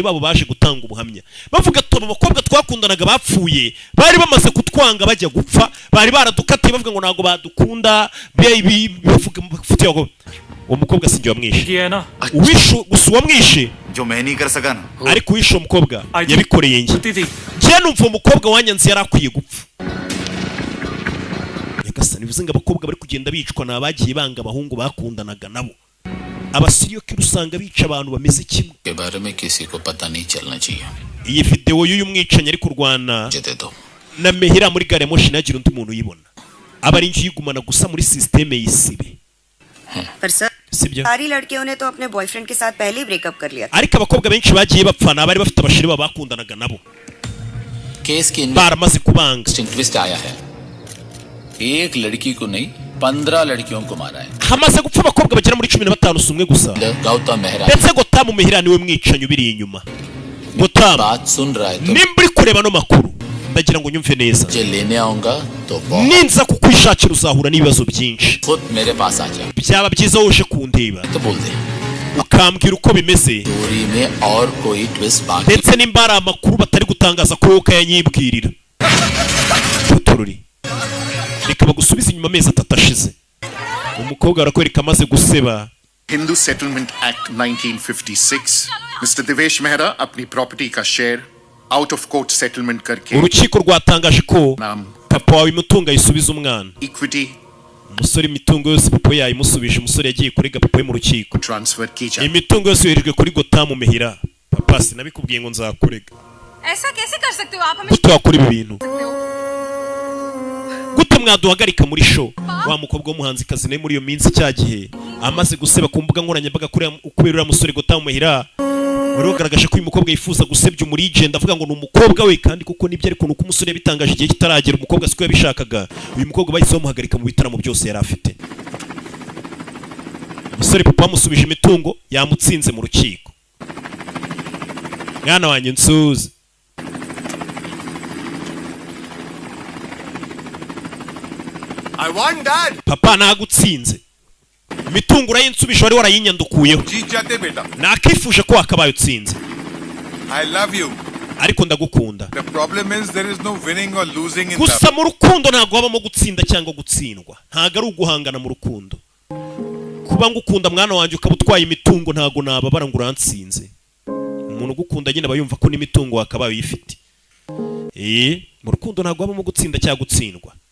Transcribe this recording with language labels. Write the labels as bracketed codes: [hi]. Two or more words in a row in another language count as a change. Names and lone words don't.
[rw] babo baje gutanga ubuhamya bavuga ati abakobwa twakundanaga bapfuye bari bamaze kutwanga bajya gupfa bari baradukatiye bavuga ngo ntago badukunda bavuga mufitiye aho uwo mukobwa sinjye wamwishe uwishe gusa uwamwishe ariko uwishe uwo mukobwa yabikoreye njye numva uwo mukobwa wanyanze yari akwiye gupfa nyagasani bivuze ngo abakobwa bari kugenda bicwa ni abagiye banga abahungu bakundanaga nabo abasiriyo kiri usanga bica abantu bameze kimwe [hi] के बारे में किसी को पता नहीं चलना चाहिए [rw] iyi video y'uyu mwicanyi ari kurwana na mehera muri gare moshi nagira undi muntu uyibona aba ari inji yigumana gusa muri systeme y'isibe [hi] पर सर सारी लड़कियों ने तो अपने बॉयफ्रेंड के साथ पहले ही ब्रेकअप कर लिया [rw] ariko abakobwa benshi bagiye bapfana bari bafite abashiri babo bakundanaga nabo [hi] केस की [rw] baramaze kubanga [hi] ट्विस्ट आया है एक लड़की को नहीं 15 लड़कियों को मारा है [rw] hamaze gupfa abakobwa bagera muri 15 sumwe gusa [hi] गौतम मेहरा [rw] ndetse Gotamu Mehera niwe mwicanyi ubiri inyuma Gotamu [hi] बात सुन रहा है तो [rw] nimba uri kureba no makuru ndagira ngo nyumve neza [hi] je लेने आऊंगा तो [rw] ninza kukwishakira uzahura n'ibibazo byinshi [hi] खुद मेरे पास आ जा [rw] byaba byiza woje kundeba [hi] तो बोल दे [rw] ukambwira uko bimeze [hi] स्टोरी में और कोई ट्विस्ट बाकी [rw] ndetse nimba ari amakuru batari gutangaza ko wowe ukayanyibwirira tururi reka bagusubize inyuma amezi 3 ashize umukobwa arakwereka amaze guseba [hi] हिंदू सेटलमेंट एक्ट 1956 मिस्टर देवेश मेहरा अपनी प्रॉपर्टी का शेयर [en] out of court settlement [hi] करके [rw] urukiko rwatangaje ko papa wawe imitungo ayisubiza umwana [hi] इक्विटी [rw] umusore imitungo yose papa yayimusubije umusore yagiye kurega papa mu rukiko [hi] ट्रांसफर की जाए [rw] imitungo yose yoherejwe kuri Gotamu Mehera papa sinabikubwiye ngo nzakurega [hi] ऐसा कैसे कर सकते हो आप हमें [rw] gute wakora ibi bintu gute mwaduhagarika muri show wa mukobwa w'umuhanzikazi nawe muri iyo minsi cyagihe amaze guseba ku mbuga nkoranyambaga kubera musore Gotamu Mahira wari wagaragaje ko uyu mukobwa yifuza gusebya umurigenda avuga ngo ni umukobwa we kandi kuko nibyo ariko nuko umusore yabitangaje igihe kitaragera umukobwa siko yabishakaga uyu mukobwa bahise bamuhagarika mu bitaramo byose yari afite umusore papa amusubije imitungo yamutsinze mu rukiko mwana wanjye nsuze [en] I want that. [rw] papa nagutsinze imitungo urayinsubije wari warayinyandukuyeho nakifuje ko wakabaye utsinze [en] I love you. [rw] ariko ndagukunda [en] The problem is there is no winning or losing in [rw] gusa [en] love. [rw] mu rukundo ntabwo habamo gutsinda cyangwa gutsindwa ntabwo ari uguhangana mu rukundo kuba ngukunda mwana wanjye ukaba utwaye imitungo ntabwo nababara ngo uransinze umuntu ugukunda nyine aba yumva ko n'imitungo wakabaye uyifite mu rukundo ntabwo habamo gutsinda cyangwa gutsindwa